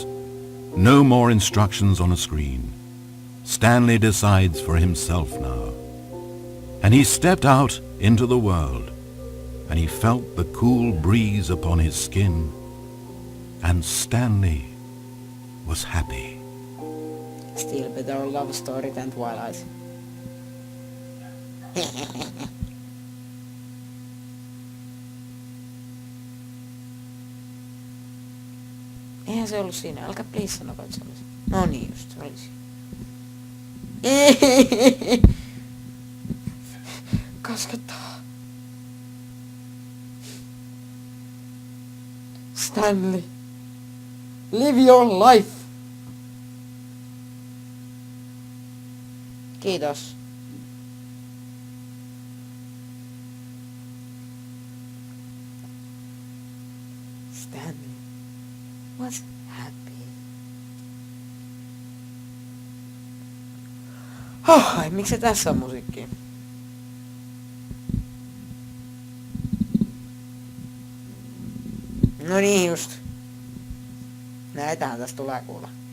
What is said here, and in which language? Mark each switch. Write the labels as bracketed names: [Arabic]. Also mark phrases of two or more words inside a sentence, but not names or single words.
[English] No more instructions on a screen. Stanley decides for himself now. And he stepped out into the world, and he felt the cool breeze upon his skin, and Stanley was happy. Still better love story than Twilight. [Finnish] Eihän se ollut siinä. Älkää please sanokaa, että se olisi. No niin just, se olisi. Kaskettaa. [English] Stanley. Live your life. Kiitos. Stanley was happy. [Finnish] Ai, miksi se tässä on musiikkia? No niin just. Näitähän tästä tulee kuulla.